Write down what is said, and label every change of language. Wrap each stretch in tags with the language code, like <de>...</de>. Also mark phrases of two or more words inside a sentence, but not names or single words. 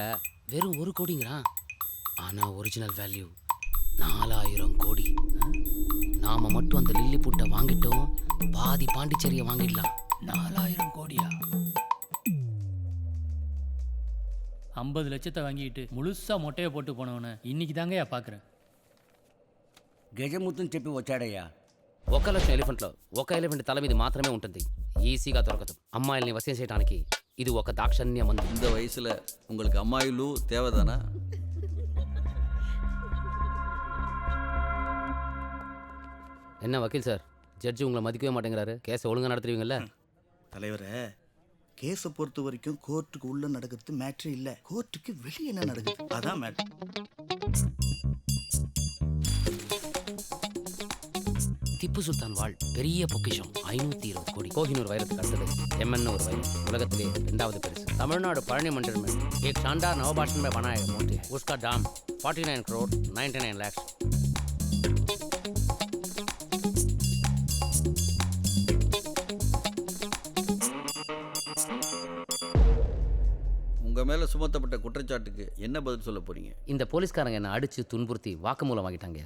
<ta>வெறும் 1 கோடிங்கிறான். ஆனால்</ta> <en>original value</en> <ta>4000 கோடி. நாம மட்டும் அந்த லில்லி புட்டை வாங்கிட்டோம், பாதி பாண்டிச்சேரியை வாங்கிடலாம். 4000 கோடியா? 50 லட்சத்தை வாங்கிட்டு முழுசா மொட்டையை போட்டு போனவன இன்னைக்கு தாங்கயா பார்க்குறேன்.</ta> <te>గజముత్తుని చెప్పి వచ్చాడయ్యా. 1 లక్షం ఎలిఫెంట్లో 1 ఎలిఫెంట్ తల మీద మాత్రమే ఉంటుంది. ఈజీగా దొరకదు. అమ్మాయిల్ని వశం చేయడానికి ఇది ఒక దాక్షణ్య మందు.</te> <ta>இந்த வயசுல உங்களுக்கு அம்மாயிலு தேவைதானா? என்ன வக்கீல் சார், ஜட்ஜி உங்களை மதிக்கவே மாட்டேங்கிறாரு. கேஸை ஒழுங்காக நடத்துவீங்கல்ல? தலைவரே, கேஸை பொறுத்த வரைக்கும் கோர்ட்டுக்கு உள்ள நடக்கிறது மேட்ரு இல்லை, கோர்ட்டுக்கு வெளியே என்ன நடக்குது அதான் மேட்ரு. திப்பு சுல்தான் வாழ் பெரிய பொக்கிஷம் 520 கோடி. கோஹினூர் வைரத்துக்கு அடுத்தது எம்என் ஒரு வைரம். உலகத்திலே 2வது பெருசு. தமிழ்நாடு பழனி</ta> <hi>मंदिर में एक शानदार नवभाषण में बनाया मूर्ति, उसका दाम 49 करोड़ 99 लाख.</hi> <ta>உங்க மேல சுமத்தப்பட்ட குற்றச்சாட்டுக்கு என்ன பதில் சொல்ல போறீங்க? இந்த போலீஸ்காரங்க என்ன அடிச்சு துன்புறுத்தி வாக்குமூலம் வாங்கிட்டாங்க.</ta>